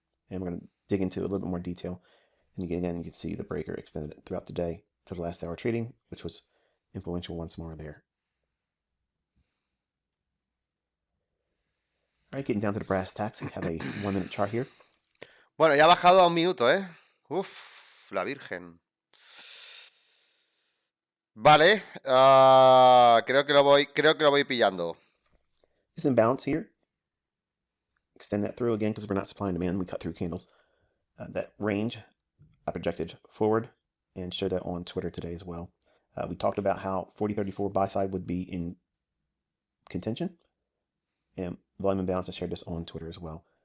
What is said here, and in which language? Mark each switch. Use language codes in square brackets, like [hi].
[en] And we're going to dig into a little bit more detail. And again, you can see the breaker extended throughout the day to the last hour trading, which was influential once more there. All right, getting down to the brass tacks, we have a 1-minute chart here. [es] Bueno, ya ha bajado a 1 minuto, ¿eh? Uf, la virgen. Vale, creo que lo voy pillando. [en] This imbalance here, extend that through again because we're not supply and demand. We cut through candles. That range, I projected forward and showed that on Twitter today as well. We talked about how 40.34 buy side would be in contention, and volume imbalance. I shared this on Twitter as well.